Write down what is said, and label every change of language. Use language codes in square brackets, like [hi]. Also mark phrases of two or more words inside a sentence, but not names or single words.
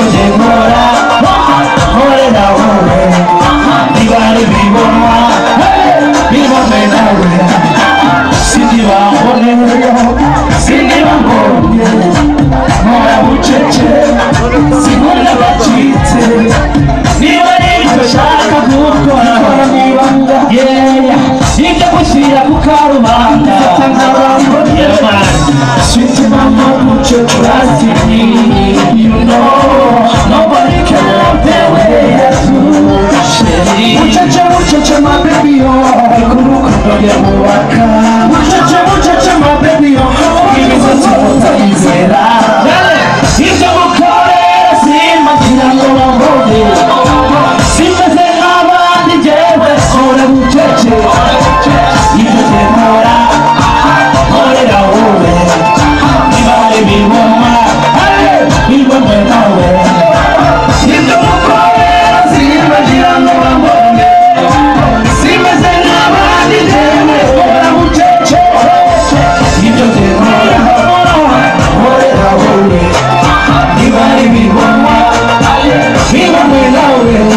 [rn] nkora nkorera wowe ntibari bibona bibone nawe sindibambone sindibambone nkora bucece sinkora bacitse niba nicyo shaka gukora ibyo gushyira ku karubanda [en] sweet mama put your trust in me you know nobody can love the way I do muchacha my baby oh [rn] kurukundo ya muwaka [en] muchacha my baby oh ibizo [rn] tutayizera ibyo mukorera simagira ngo bambone simeze nk'abandi jewe nkora bucece ibyo nkora nkorera wowe ntibari bibona bibone nawe ibyo mukorera simagira ngo bambone simeze nk'abandi jewe nkora bucece ibyo nkora nkorera wowe ntibari bibona bibone nawe